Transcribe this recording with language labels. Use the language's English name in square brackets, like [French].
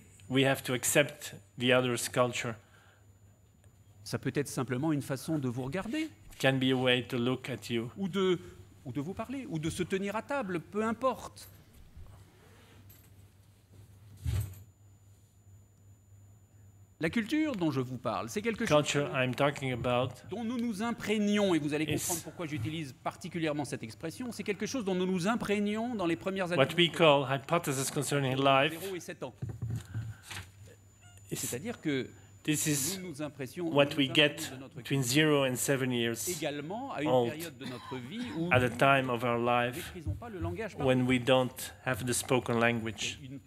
[English] We have to accept the other's culture. [French] Ça peut être simplement une façon de vous regarder. [English] It can be a way to look at you. [French] Ou de vous parler, ou de se tenir à table, peu importe. La culture dont je vous parle, c'est quelque chose dont nous nous imprégnons, et vous allez comprendre pourquoi j'utilise particulièrement cette expression, c'est quelque chose dont nous nous imprégnons dans les premières années. [English] What we call hypothesis concerning life. [French] 0 et 7 ans. C'est-à-dire que [English] this is what we get between 0 and 7 years old, at a time of our life when we don't have the spoken language.